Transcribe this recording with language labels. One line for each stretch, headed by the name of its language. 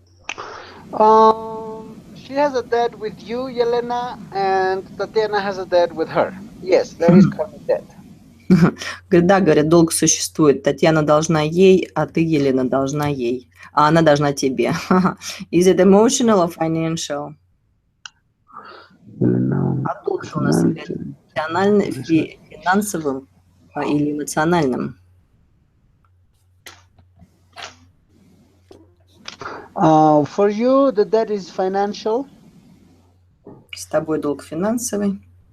English: She has a debt with you, Yelena, and Tatiana has a debt with her. Yes, there is karmic debt.
Russian: Говорит, да, говорят, долг существует. Татьяна должна ей, а ты, Елена, должна ей. А она должна тебе.
English: Is it emotional or financial?
Russian: А долг у нас является финансовым или эмоциональным?
English: For you, the debt is financial.
Russian: С тобой долг финансовый.